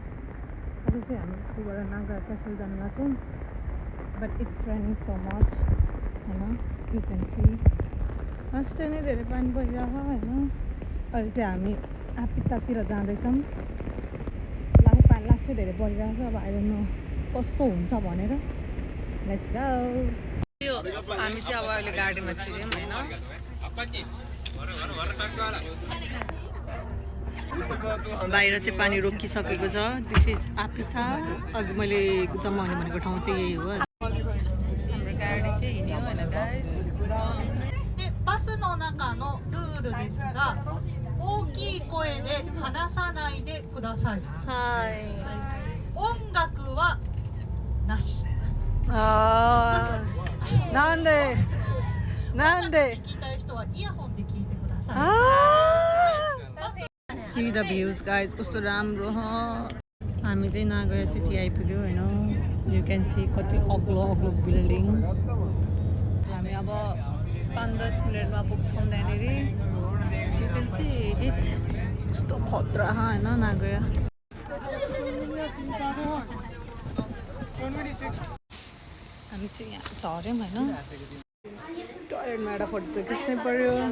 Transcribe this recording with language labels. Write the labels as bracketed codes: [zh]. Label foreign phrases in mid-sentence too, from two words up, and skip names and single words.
[ne] आज चाहिँ हामी स्कुलबाट नागा क्यासल जानु गएको [en] but it's raining so much [ne] हैन [en] you can see [ne] अस्ति नै धेरै पानी परिरहेको हैन अहिले चाहिँ हामी आपितातिर जाँदैछौँ लास्टै धेरै परिरहेको छ अब [en] I don't know [ne] कस्तो हुन्छ भनेर [en] let's go [ne] हामी चाहिँ अब अहिले गाडीमा छिर्यौँ हैन बाहिर चाहिँ पानी रोकिसकेको छ [en] this is [ne] आपिता अघि मैले जमाउने भनेको ठाउँ चाहिँ यही हो हाम्रो गाडी चाहिँ हिँड्यो हैन गाइस [ja] バスの中のルールですが、大きい声で話さないでください。はい。音楽はなし。ああ。なんで聞きたい人はイヤホンで聞いてください。 [ne] ああ。 [en] See the views guys [ne] कस्तो राम्रो ह हामी चाहिँ नागया सिटी आइपुग्यो हैन [en] you can see [ne] कति अग्लो अग्लो बिल्डिङ हामी अब 5-10 मिनेटमा पुग्छौँ त्यहाँनिर [en] you can see it [ne] कस्तो खतरा हैन नागया हामी चाहिँ यहाँ झर्यौँ हैन टयलेटमा एउटा फोटो त खिच्नै पर्यो